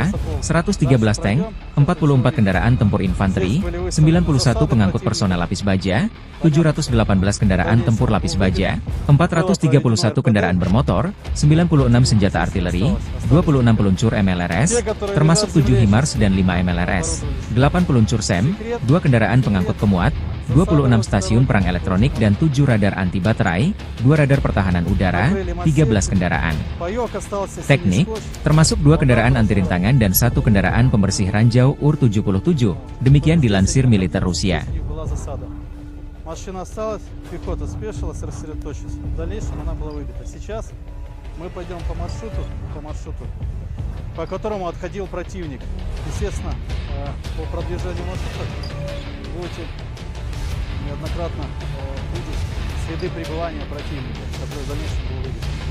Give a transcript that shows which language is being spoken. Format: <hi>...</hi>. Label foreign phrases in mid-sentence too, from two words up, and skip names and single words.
<id>113 tank, 44 kendaraan tempur infanteri, 91 pengangkut personel lapis baja, 718 kendaraan tempur lapis baja, 431 kendaraan bermotor, 96 senjata artileri, 26 peluncur MLRS, termasuk 7 HIMARS dan 5 MLRS, 8 peluncur SEM, 2 kendaraan pengangkut pemuat, 26 stasiun perang elektronik dan 7 radar anti baterai, 2 radar pertahanan udara, 13 kendaraan. Teknik, termasuk 2 kendaraan anti rintangan dan 1 kendaraan pembersih ranjau UR-77, demikian dilansir militer Rusia.</id> <ru>Машина осталась, пехота спешилась, рассредоточилась. В дальнейшем она была выбита. Сейчас мы пойдем по маршруту, по которому отходил противник. Естественно, по продвижению маршрута будете неоднократно видеть следы пребывания противника, который в дальнейшем был выбит.</ru>